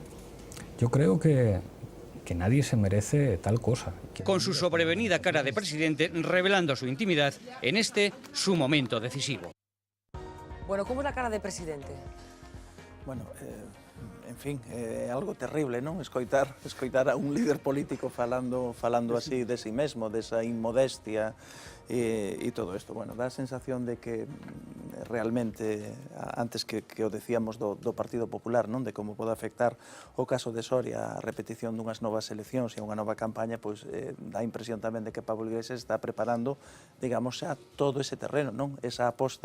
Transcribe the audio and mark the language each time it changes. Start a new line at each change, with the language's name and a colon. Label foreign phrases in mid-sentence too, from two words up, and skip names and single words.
Spanish: Yo creo que nadie se merece tal cosa. Con su sobrevenida cara de presidente revelando su intimidad en su momento decisivo. Bueno, ¿cómo es la cara de presidente? Bueno, en fin, algo terrible,
Galician: non? Escoitar a un líder político falando así de si mesmo, desa inmodestia e todo isto. Bueno, dá a sensación de que realmente, antes que o decíamos do Partido Popular, non? De como pode afectar o caso de Soria a repetición dunhas novas eleccións e unha nova campaña, pois dá a impresión tamén de que Pablo Iglesias está preparando, digamos, xa todo ese terreno, non?